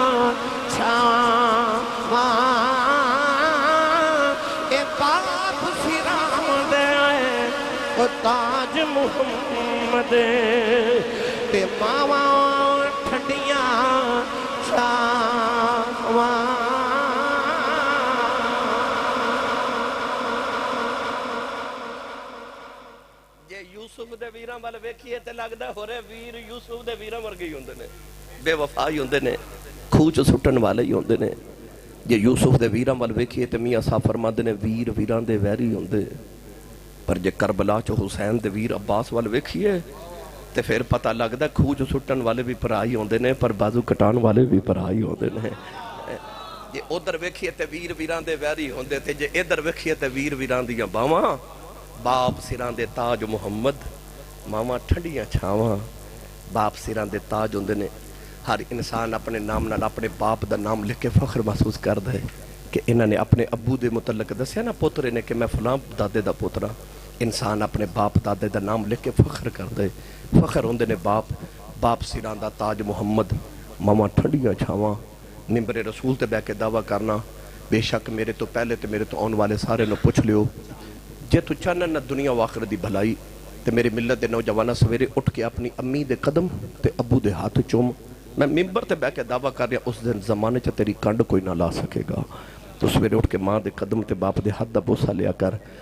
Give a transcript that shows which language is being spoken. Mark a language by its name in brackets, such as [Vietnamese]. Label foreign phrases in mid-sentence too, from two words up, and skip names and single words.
[Punjabi] چھاواں اے باپ سران دے او تاج محمد تے ماواں ٹھنڈیاں چھاواں یوسف دے ویراں وال ویکھیے تے لگدا ہو رہے ویر یوسف دے ویراں ورگے ہی ہوندے نے بے وفا ہی ہوندے نے کھوہ چ سٹن والے ہی ہوندے نے جے یوسف دے ویراں وال ویکھیے تے میاں صاحب فرماندے نے ویر ویراں دے ویری ہوندے پر جے کربلا چ حسین دے ویر عباس وال ویکھیے تے پھر پتہ لگدا کھوہ چ سٹن والے بھی بھرا ہی ہوندے نے پر بازو کٹان والے بھی بھرا ہی ہوندے نے جے ادھر ویکھیے تے ویر ویراں دے ویری ہوندے تے جے ادھر ویکھیے تے ویر ویراں دیاں باواں باپ سران دے تاج محمد ماما ٹھنڈیاں چھاواں باپ سران دے تاج ہوندے نے ہر انسان اپنے نام نال اپنے باپ دا نام لکھ کے فخر محسوس کردا ہے کہ انہاں نے اپنے ابو دے متعلق دسیا نا پوترے نے کہ میں فلاں دادے دا پوترا انسان اپنے باپ دادے دا نام لکھ کے فخر کردا ہے فخر ہوندے نے باپ سران دا تاج محمد ماما ٹھنڈیاں چھاواں منبر رسول تے بیٹھ کے دعویٰ کرنا بے شک میرے تو پہلے تے میرے تو آن والے سارے نو پوچھ لیو جے تو چاہنا نہ دنیا و آخرت دی بھلائی تے میرے ملت دے نوجوانہ سویرے اٹھ کے اپنی امی دے قدم تے ابو دے ہاتھ چوم میں منبر تے بیٹھ کے دعویٰ کر رہا اس دن زمانے چا تیری کنڈ کوئی نہ لا سکے گا تو سویرے اٹھ کے ماں دے قدم تے باپ دے ہاتھ دا بوسہ لیا کر